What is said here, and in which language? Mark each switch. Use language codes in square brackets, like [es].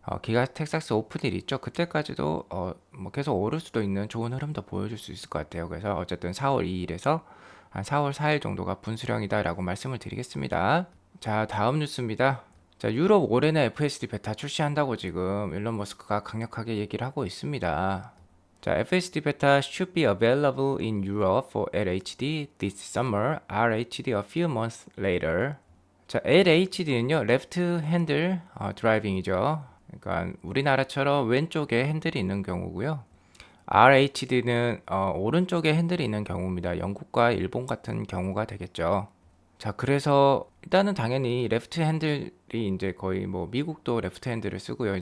[ko] 기가 텍사스 오픈일 있죠. 그때까지도 뭐 계속 오를 수도 있는 좋은 흐름도 보여줄 수 있을 것 같아요. 그래서 어쨌든 4월 2일에서 한 4월 4일 정도가 분수령이다라고 말씀을 드리겠습니다. 자, 다음 뉴스입니다. 자, 유럽 올해는 FSD 베타 출시한다고 지금 일론 머스크가 강력하게 얘기를 하고 있습니다. [en] 자, FSD 베타 should be available in Europe for LHD this summer, RHD a few months later. [ko] 자, LHD는요, Left Handle Driving이죠. 그러니까 우리나라처럼 왼쪽에 핸들이 있는 경우고요. RHD는 오른쪽에 핸들이 있는 경우입니다. 영국과 일본 같은 경우가 되겠죠. 자, 그래서 일단은 당연히 레프트 핸들이 이제 거의 뭐 미국도 레프트 핸들을 쓰고요.